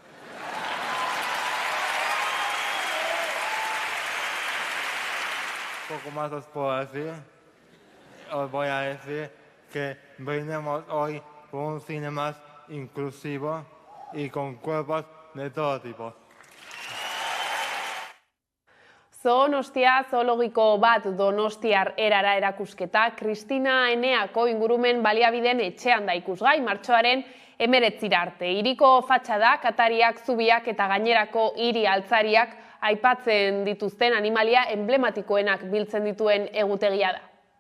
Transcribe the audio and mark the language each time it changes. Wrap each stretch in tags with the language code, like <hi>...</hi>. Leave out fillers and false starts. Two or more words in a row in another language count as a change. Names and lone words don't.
<es>Poco más os puedo decir. Os voy a decir que brindemos hoy por un cine más inclusivo y con cuerpos de todo tipo.</es> <eu>Zoonostia zoologiko bat Donostiar erara erakusketa Kristina Eneako ingurumen baliabideen etxean da ikusgai martxoaren 19 arte. Hiriko fatxadak, atariak, zubiak eta gainerako hiri altzariak aipatzen dituzten animalia emblematikoenak biltzen dituen egutegia da.</eu>